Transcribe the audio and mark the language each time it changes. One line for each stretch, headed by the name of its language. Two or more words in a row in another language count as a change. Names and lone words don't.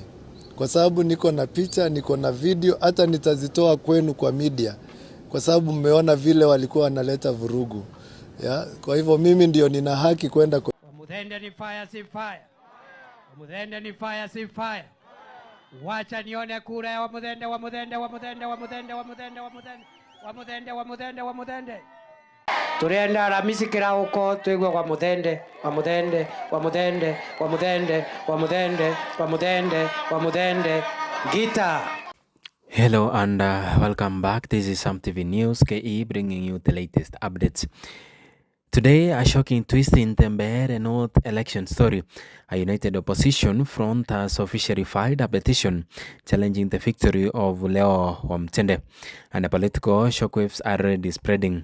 Swahili: Kwa sababu niko na picha, niko na video, hata nitazitoa kwenu kwa media. Kwa sababu mmeona vile walikuwa wanaleta vurugu. Ya, kwa hivyo mimi ndio nina haki kwenda Wamuthende ni fire si fire. Wamuthende ni fire si fire. Wacha nione kura ya Wamuthende, Wamuthende, Wamuthende, Wamuthende, Wamuthende, Wamuthende, Wamuthende, Wamuthende, Wamuthende.
Meru: Turienda Aramisi kirauko tuigwe Wamuthende, Wamuthende, Wamuthende, Wamuthende, Wamuthende, Wamuthende, Wamuthende, Gita.
English: Hello and welcome back. This is Sam TV News KE bringing you the latest updates. Today, a shocking twist in the Mbeere North election story. A united opposition front has officially filed a petition challenging the victory of Leo Wamuthende, and the political shockwaves are already spreading.